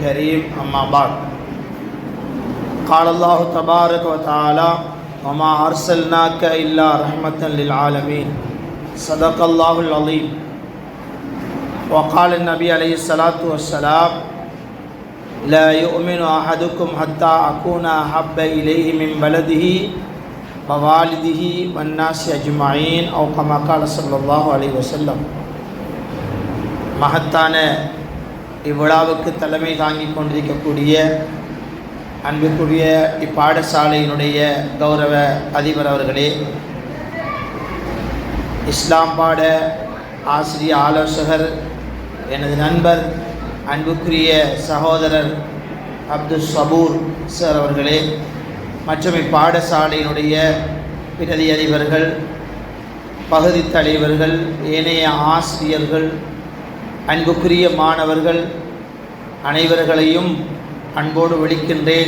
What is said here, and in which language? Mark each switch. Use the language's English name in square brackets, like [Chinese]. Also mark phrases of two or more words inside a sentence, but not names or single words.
[Arabic] الكريم أما بعد قال الله تبارك وتعالى وما أرسلناك إلا رحمة للعالمين صدق الله العظيم وقال النبي عليه الصلاة والسلام لا يؤمن أحدكم حتى أكون أحب إليه من بلده ووالده والناس أجمعين أو كما قال صلى الله عليه وسلم. [Tamil] மகத்தான இவ்விழாவுக்கு தலைமை தாங்கிக் கொண்டிருக்கக்கூடிய அன்புக்குரிய இப்பாடசாலையினுடைய கௌரவ அதிபர் அவர்களே, இஸ்லாம் பாட ஆசிரிய ஆலோசகர் எனது நண்பர் அன்புக்குரிய சகோதரர் அப்துல் சபூர் சார் அவர்களே, மற்றும் இப்பாடசாலையினுடைய பிரதி அதிபர்கள், பகுதி தலைவர்கள், ஏனைய ஆசிரியர்கள், அன்புக்குரிய மாணவர்கள் அனைவர்களையும் அன்போடு விളിக்கின்றேன்.